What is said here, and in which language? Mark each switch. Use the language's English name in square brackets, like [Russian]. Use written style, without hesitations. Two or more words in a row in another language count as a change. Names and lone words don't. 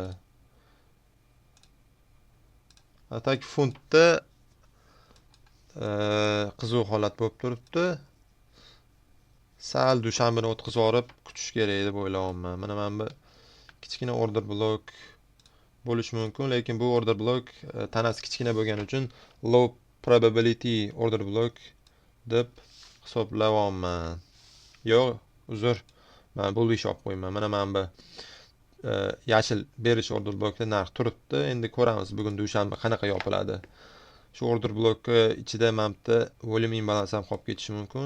[Uzbek] Atak funtda qiziq holat bo'lib turibdi. Sal dushanbani o'tkazib olib kutish kerak deb o'ylayapman. Mana bu kichkina [English] order block [Uzbek] bo'lishi mumkin, lekin bu [English] order block [Uzbek] tanasi kichkina bo'lgani uchun [English] low probability order block [Uzbek] deb hisoblayapman. Yo'q, uzr. Men bullish olib qo'yman. Mana bu yashil [English] bearish order blockda [Uzbek] narx turibdi. Endi ko'ramiz bugun dushanba qanaqa yopiladi. Shu [English] order block [Uzbek] ichida mamta [English] volume imbalans [Uzbek] ham qolib ketishi mumkin.